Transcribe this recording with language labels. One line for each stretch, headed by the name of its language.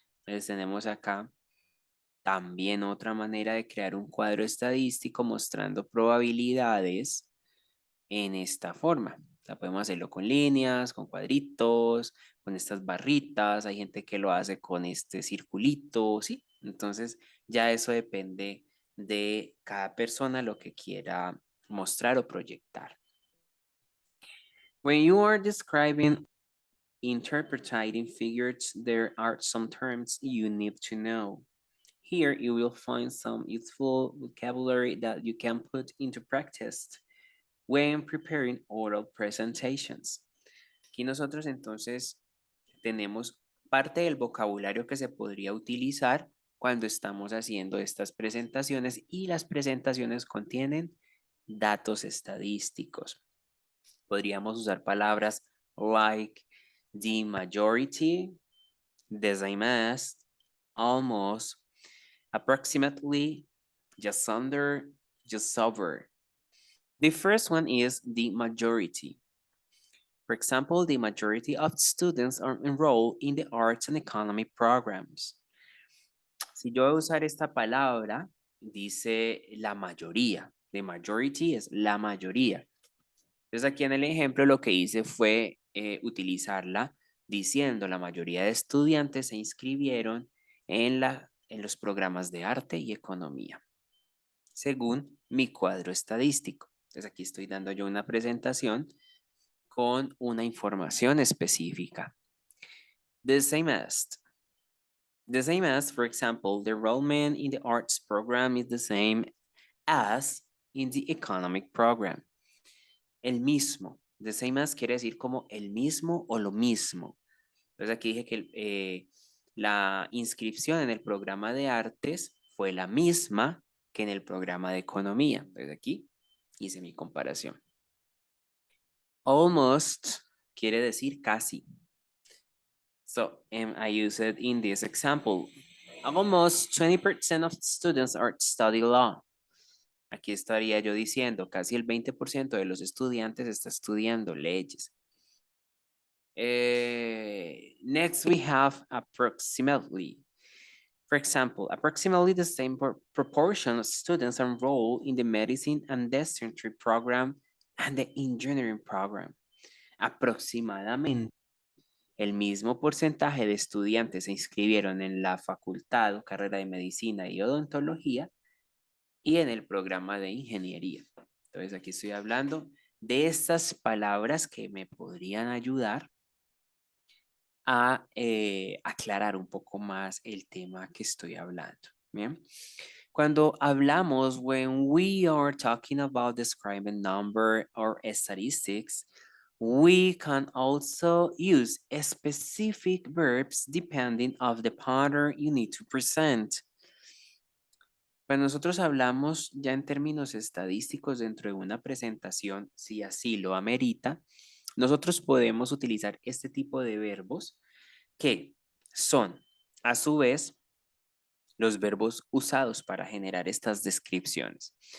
Spanish: Entonces tenemos acá también otra manera de crear un cuadro estadístico mostrando probabilidades en esta forma. O sea, podemos hacerlo con líneas, con cuadritos, con estas barritas. Hay gente que lo hace con este circulito, ¿sí? Entonces ya eso depende de cada persona lo que quiera mostrar o proyectar.
English: When you are describing interpreting figures, there are some terms you need to know. Here you will find some useful vocabulary that you can put into practice when preparing oral presentations.
Spanish: Aquí nosotros entonces tenemos parte del vocabulario que se podría utilizar cuando estamos haciendo estas presentaciones y las presentaciones contienen datos estadísticos. Podríamos usar palabras
English: like the majority, the same as, almost, approximately, just under, just over. The first one is the majority. For example, the majority of students are enrolled in the arts and economy programs.
Spanish: Si yo voy a usar esta palabra, dice la mayoría. The majority es la mayoría. Entonces aquí en el ejemplo lo que hice fue utilizarla diciendo la mayoría de estudiantes se inscribieron en los programas de arte y economía, según mi cuadro estadístico. Entonces aquí estoy dando yo una presentación con una información específica.
English: The same as. The same as, for example, the enrollment in the arts program is the same as in the economic program.
Spanish: El mismo. The same as quiere decir como el mismo o lo mismo. Entonces aquí dije que la inscripción en el programa de artes fue la misma que en el programa de economía. Entonces aquí hice mi comparación. Almost quiere decir casi.
English: So I use it in this example. Almost 20% of students are studying law.
Spanish: Aquí estaría yo diciendo, casi el 20% de los estudiantes está estudiando leyes.
English: Next we have approximately. For example, approximately the same proportion of students enrolled in the medicine and dentistry program and the engineering program.
Spanish: Aproximadamente el mismo porcentaje de estudiantes se inscribieron en la facultad o carrera de medicina y odontología y en el programa de ingeniería. Entonces aquí estoy hablando de estas palabras que me podrían ayudar a aclarar un poco más el tema que estoy hablando. Bien. Cuando hablamos,
English: when we are talking about describing number or statistics, we can also use specific verbs depending of the pattern you need to present.
Spanish: Cuando nosotros hablamos ya en términos estadísticos dentro de una presentación, si así lo amerita, nosotros podemos utilizar este tipo de verbos que son, a su vez, los verbos usados para generar estas descripciones.